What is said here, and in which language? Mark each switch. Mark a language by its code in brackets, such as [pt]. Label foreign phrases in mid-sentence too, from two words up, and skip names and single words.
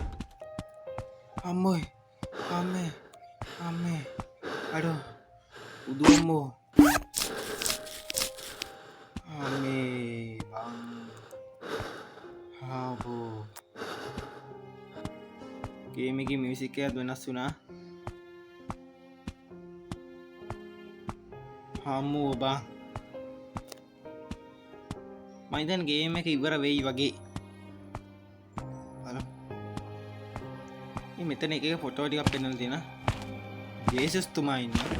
[si] amoy ame ame aduh udumo ame bang habo game එකේ මියුසික් එකත් වෙනස් වුණා හම්මෝ බා මයිතන් ගේම එක ඉවර වෙයි වගේ මෙතන එක ෆොටෝ ටිකක් පෙන්වලා තියෙන ජේසුස් තුමා ඉන්න